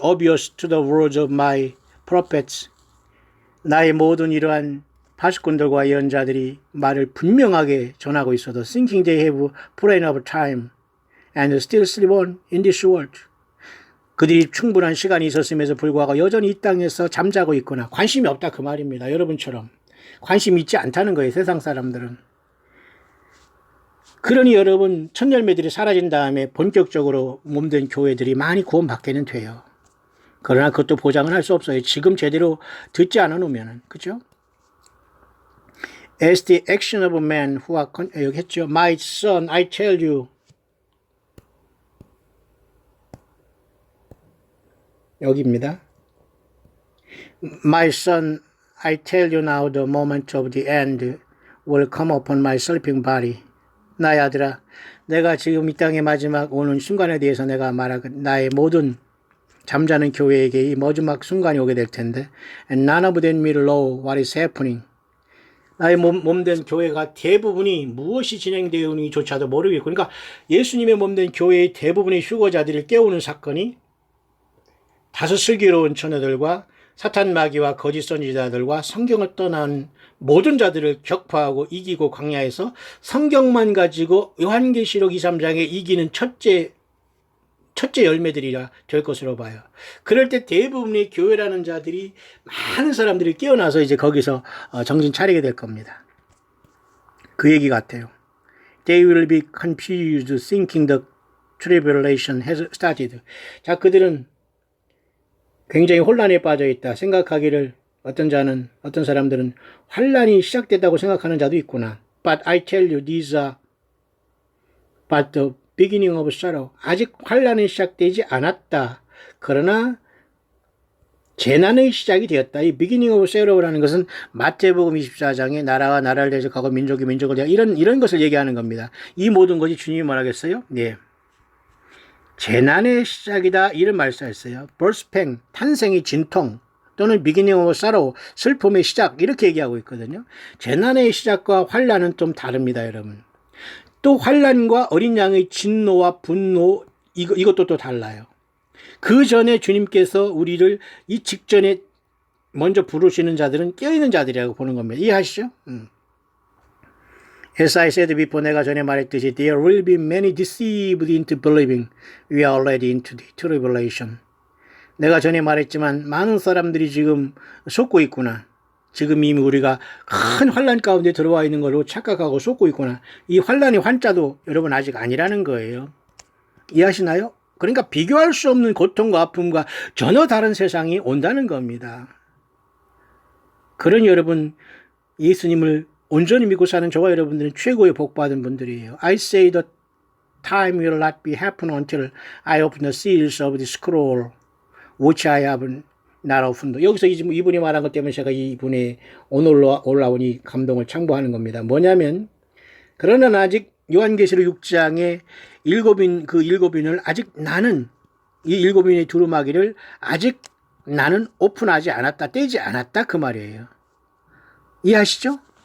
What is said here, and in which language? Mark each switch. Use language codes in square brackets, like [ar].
[en] Obvious to the words of my prophets. [ko] 나의 모든 이러한 파수꾼들과 예언자들이 말을 분명하게 전하고 있어도 [en] thinking they have plenty of time and still sleep on in this world. [ko] 그들이 충분한 시간이 있었음에도 불구하고 여전히 이 땅에서 잠자고 있거나 관심이 없다 그 말입니다. 여러분처럼 관심이 있지 않다는 거예요. 세상 사람들은. 그러니 여러분, 첫 열매들이 사라진 다음에 본격적으로 몸된 교회들이 많이 구원받게는 돼요. 그러나 그것도 보장은 할 수 없어요. 지금 제대로 듣지 않아 놓으면은. 그죠? [en] As the action of men who are, [ko] 여기 했죠. [en] My son, I tell you. [ko] 여기입니다. [en] My son, I tell you now the moment of the end will come upon my sleeping body. [ko] 나의 아들아, 내가 지금 이 땅의 마지막 오는 순간에 대해서 내가 말하고 나의 모든 잠자는 교회에게 이 마지막 순간이 오게 될 텐데, [en] and none of them will know what is happening. [ko] 나의 몸된 교회가 대부분이 무엇이 진행되는지조차도 모르겠고, 그러니까 예수님의 몸된 교회의 대부분의 휴거자들을 깨우는 사건이 다소 슬기로운 처녀들과 사탄 마귀와 거짓 선지자들과 성경을 떠난 모든 자들을 격파하고 이기고 광야에서 성경만 가지고 요한계시록 2, 3장에 이기는 첫째 열매들이라 될 것으로 봐요. 그럴 때 대부분의 교회라는 자들이 많은 사람들이 깨어나서 이제 거기서 정신 차리게 될 겁니다. 그 얘기 같아요. [en] They will be confused thinking the tribulation has started. [ko] 자, 그들은 굉장히 혼란에 빠져 있다. 생각하기를 어떤 사람들은 환란이 시작됐다고 생각하는 자도 있구나. [en] But I tell you, these are but the beginning of sorrow. [ko] 아직 환란은 시작되지 않았다. 그러나 재난의 시작이 되었다. 이 [en] beginning of sorrow [ko] 라는 것은 마태복음 24장에 나라와 나라를 대적하고 민족이 민족을 대하고 이런 것을 얘기하는 겁니다. 이 모든 것이 주님이 말하겠어요? 네. 재난의 시작이다 이런 말씀했어요. birthpain, 탄생의 진통 또는 [en] beginning of sorrow, [ko] 슬픔의 시작 이렇게 얘기하고 있거든요. 재난의 시작과 환란은 좀 다릅니다, 여러분. 또 환란과 어린 양의 진노와 분노 이것도 또 달라요. 그 전에 주님께서 우리를 이 직전에 먼저 부르시는 자들은 깨어있는 자들이라고 보는 겁니다. 이해하시죠? [en] As I said before, [ko] 내가 전에 말했듯이 [en] there will be many deceived into believing we are already into the tribulation. [ko] 내가 전에 말했지만 많은 사람들이 지금 속고 있구나. 지금 이미 우리가 큰 환란 가운데 들어와 있는 걸로 착각하고 속고 있구나. 이 환란의 환자도 여러분 아직 아니라는 거예요. 이해하시나요? 그러니까 비교할 수 없는 고통과 아픔과 전혀 다른 세상이 온다는 겁니다. 그러니 여러분 예수님을 온전히 믿고 사는 저와 여러분들은 최고의 복받은 분들이에요. [en] I say the time will not be happen until I open the seals of the scroll which I have not often. [ko] 여기서 이분이 말한 것 때문에 제가 이분의 오늘 올라온 이 감동을 참고하는 겁니다. 뭐냐면, 그러나 아직 요한계시록 6장의 일곱인을 아직 나는, 이 일곱인의 두루마기를 아직 나는 오픈하지 않았다, 떼지 않았다, 그 말이에요. 이해하시죠?